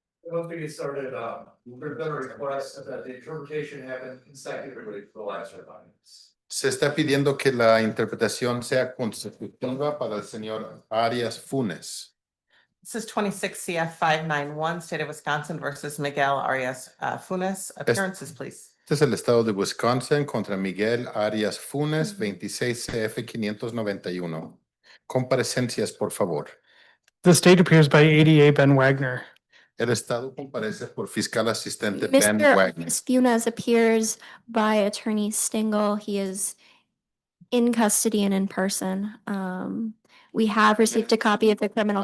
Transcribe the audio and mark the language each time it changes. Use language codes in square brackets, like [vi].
[en] Once we get started, there's been a request that the interpretation happen consecutively for the last 5 minutes. [es] Se está pidiendo que la interpretación sea consecutiva para el señor Arias Funes. [en] This is 26 CF 591, State of Wisconsin versus Miguel Arias Funes. Appearances, please. [es] Este es el estado de Wisconsin contra Miguel Arias Funes, 26 CF 591. Comparecencias, por favor. [en] The state appears by ADA Ben Wagner. [es] El estado comparece por fiscal asistente Ben [en] Mr. Wagner. Funes appears by Attorney Stingle. He is in custody and in person. We have received a copy of the criminal